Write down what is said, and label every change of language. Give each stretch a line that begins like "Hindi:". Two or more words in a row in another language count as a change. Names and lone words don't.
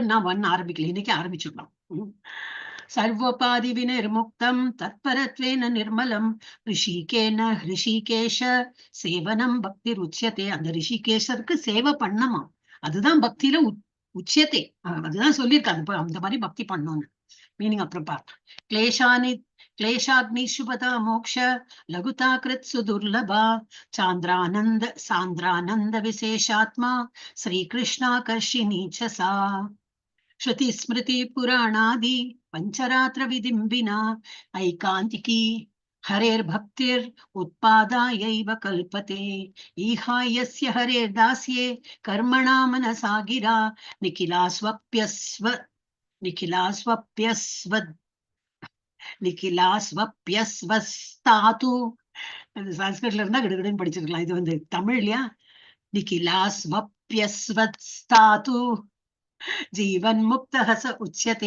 Tamil: சாப்டர் நான் 1 ஆரம்பிக்கல, இன்னைக்கு ஆரம்பிச்சுக்கலாம்.
Sanskrit: सर्वोपाधि विनिर्मुक्तं तत्परत्वेन निर्मलं हृषीकेश सेवनं भक्ति रुच्यते.
Tamil: அந்த ரிஷிகேஷருக்கு சேவை பண்ணமா, அதுதான் பக்தியில உச்சியத்தை. அதுதான் சொல்லியிருக்காங்க அந்த மாதிரி பக்தி பண்ணணும்னு. மீனிங் அப்புறம் பார்க்கலாம்.
Sanskrit: क्लेशाग्निशुपता मोक्ष लघुता कृत्सु दुर्लभा सान्द्रानंद विशेषात्मा श्रीकृष्णाकर्षिणी च सा श्रुति स्मृति पुराणादि पंचरात्र विदिम्बिना ऐकान्तिकी हरेर्भक्तिर् उत्पादायैव कल्पते ईहायस्य हरेर्दास्ये कर्मणा मनसा गिरा நிகிலாஸ்வப்யஸ்வஸ்தாது.
Tamil: சன்ஸ்கிருட்ல இருந்தா கிடுகிடுன்னு படிச்சிருக்கலாம். இது வந்து தமிழ் இல்லையா?
Sanskrit: निखिलास्वप्यवस्थासु जीवन् मुक्तः स उच्यते.